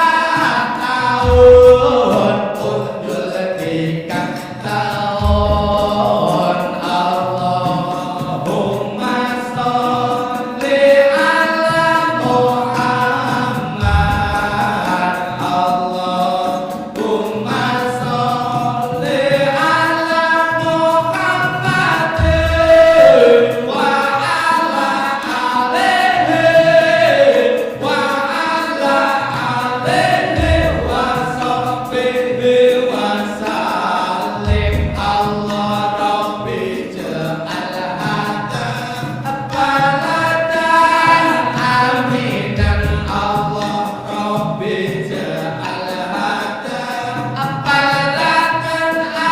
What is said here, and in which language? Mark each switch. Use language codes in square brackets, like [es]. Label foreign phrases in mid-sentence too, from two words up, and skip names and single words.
[jv] taun unjul tigang taun [ar] اللهم صل على محمد اللهم صل على محمد وعلى وعلى آله وعلى آله وصحبه وسلم الله رب اجعل هذا بلدا آمنا الله رب اجعل هذا بلدا aminan Allah Rabbi ja'al hada baladan